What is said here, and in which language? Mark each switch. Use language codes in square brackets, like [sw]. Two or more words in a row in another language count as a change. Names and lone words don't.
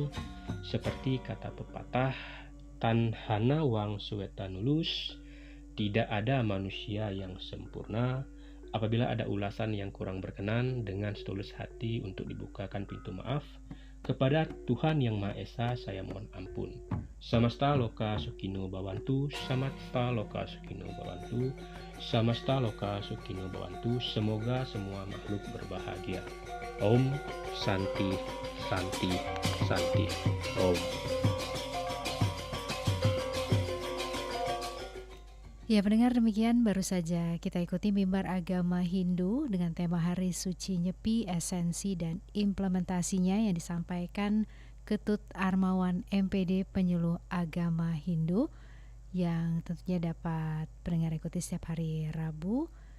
[id] Seperti kata pepatah, [kaw] tan hana wang suetanulus, [id] tidak ada manusia yang sempurna. Apabila ada ulasan yang kurang berkenan, dengan setulus hati untuk dibukakan pintu maaf kepada Tuhan Yang Maha Esa, saya mohon ampun. [sa] Samasta loka sukino bhavantu, samasta loka sukino bhavantu, samasta loka sukino bhavantu. [id] Semoga semua makhluk berbahagia. [sa] Om Santi Santi Santi Om. [id] Ya pendengar, demikian baru saja kita ikuti mimbar agama Hindu dengan tema Hari Suci Nyepi, esensi dan implementasinya yang disampaikan Ketut Armawan MPD Penyuluh Agama Hindu, yang tentunya dapat pendengar ikuti setiap hari Rabu.